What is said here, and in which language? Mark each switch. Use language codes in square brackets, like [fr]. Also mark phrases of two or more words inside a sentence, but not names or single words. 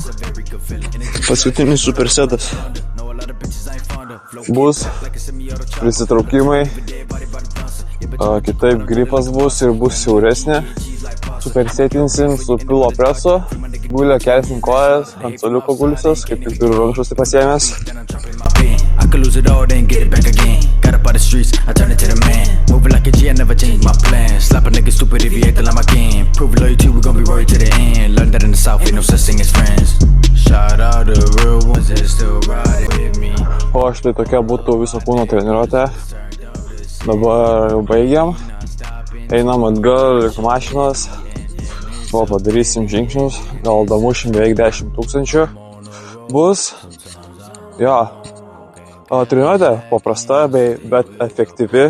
[lt] Paskutinis supersetas bus prisitraukimai. Kitaip gripas bus ir bus siauresnė. Supersetinsim su pilo presu. Gulio kelsim kojas ant soliuko guliusios, kaip tik turiu rankšluostį pasiėmęs. [en] I could lose it all, then get it back again. Got up out the streets, I turn it to the man. Moving like a G, I never change my plan. Slap a nigga stupid if he acting like my game. Prove loyalty, we gon' be royal to the end. Learned that in the south, ain't no such thing as friends. Shout out to the real ones that still riding with me. [lt] O štai tokia būtų viso kūno treniruotė. Dabar jau baigiam. Einam atgal link mašinos. Padarysim žingsnius. Gal damušim beveik 10 tūkstančių. Bus. Jo. Treniruotė paprasta, bet efektyvi.